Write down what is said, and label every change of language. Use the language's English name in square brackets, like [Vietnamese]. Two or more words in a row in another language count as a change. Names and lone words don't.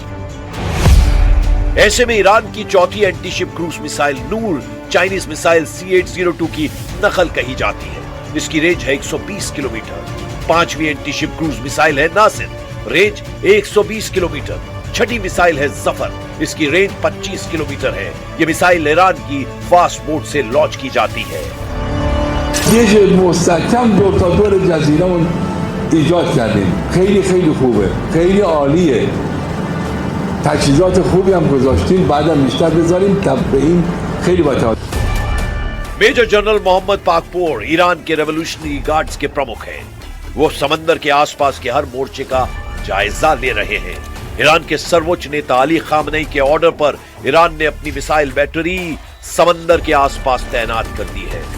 [Hindi] ऐसे में ईरान की चौथी [English] anti ship cruise missile [Hindi] नूर [English] Chinese missile [Hindi] C-802 की नकल कही जाती है। इसकी रेंज है 120 किलोमीटर। पांचवी [English] anti ship cruise missile [Hindi] है नासिर, रेंज 120 किलोमीटर। छठी मिसाइल है जफर, इसकी रेंज 25 किलोमीटर है। यह मिसाइल ईरान की [English] fast boat [Hindi] से लॉन्च की जाती है। [Persian] ایجاد کردیم خیلی خیلی خوبه خیلی عالیه تجهیزات خوبی هم گذاشتیم بعدم بیشتر بذاریم به این خیلی با [English] major general [Hindi] मोहम्मद पाकपोर ईरान के रेवोल्यूशनरी गार्ड्स के प्रमुख हैं। वो समंदर के आसपास के हर मोर्चे का जायजा ले रहे हैं। ईरान के सर्वोच्च नेता अली खामनेई के ऑर्डर पर ईरान ने अपनी [English] missile battery [Hindi] समंदर के आसपास तैनात कर दी है।